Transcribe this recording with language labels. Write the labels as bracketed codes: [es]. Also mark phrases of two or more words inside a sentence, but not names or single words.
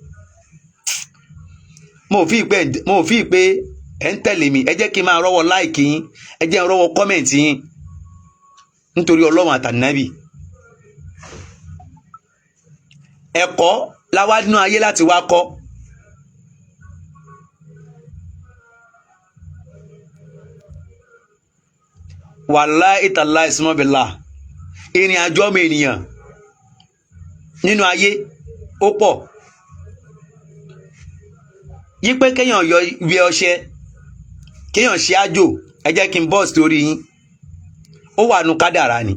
[yo] Mo fi pé ẹ ń tẹ̀lé mi, ẹ jẹ́ kí n máa rọ́wọ́ like yín, ẹ jẹ́ n rọ́wọ́ comment yín nítorí Ọlọ́run àtànábì. Ẹ̀kọ́ la wá nínú ayé láti wá kọ́. [ar] والله تالله اسم بالله, [yo] ìrìn àjò ọmọ ènìyàn nínú ayé ó pọ̀. Yí pé kéèyàn yọ ìwé ọṣẹ, kéèyàn ṣe àjò, ẹ jẹ́ kí n bọ́ sítorí yín. Ó wà nù kádàrá ni.